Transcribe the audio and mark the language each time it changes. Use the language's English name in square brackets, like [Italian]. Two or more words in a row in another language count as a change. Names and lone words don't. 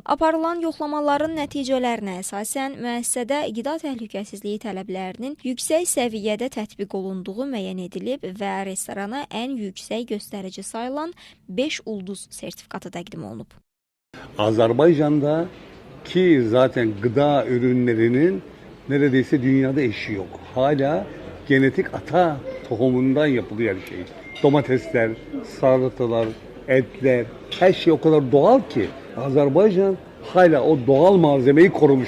[Azerbaijani] Aparılan yoxlamaların nəticələrinə əsasən müəssisədə qida təhlükəsizliyi tələblərinin yüksək səviyyədə tətbiq olunduğu müəyyən edilib və restorana ən yüksək göstərici sayılan 5 ulduz sertifikatı təqdim olunub. [Turkish] Azerbaycan'da ki zaten gıda ürünlerinin neredeyse dünyada eşi yok. Hala genetik ata tohumundan yapılıyor her şey. Domatesler, salatalar, etler, her şey o kadar doğal ki Azerbaycan hala o doğal malzemeyi korumuş.